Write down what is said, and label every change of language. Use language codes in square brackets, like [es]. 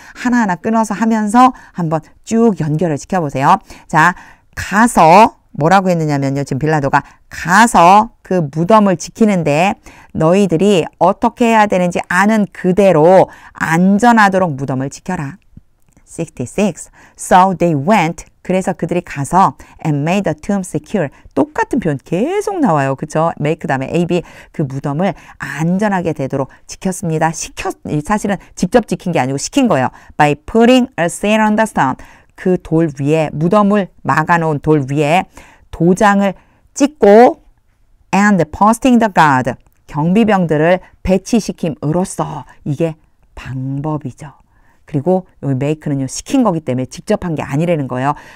[ko] 하나하나 끊어서 하면서 한번 쭉 연결을 시켜보세요. 자, 가서, 뭐라고 했느냐면요. 지금 빌라도가 가서 그 무덤을 지키는데 너희들이 어떻게 해야 되는지 아는 그대로 안전하도록 무덤을 지켜라. [en] 66. So they went. [ko] 그래서 그들이 가서 [en] and made the tomb secure. [ko] 똑같은 표현 계속 나와요. 그쵸? make 다음에 AB. 그 무덤을 안전하게 되도록 지켰습니다. 사실은 직접 지킨 게 아니고 시킨 거예요. [en] By putting a seal on the stone. [ko] 그 돌 위에, 무덤을 막아놓은 돌 위에 도장을 찍고 [en] and posting the guard. [ko] 경비병들을 배치시킴으로써 이게 방법이죠. 그리고 여기 make는요. 시킨 거기 때문에 직접 한 게 아니라는 거예요.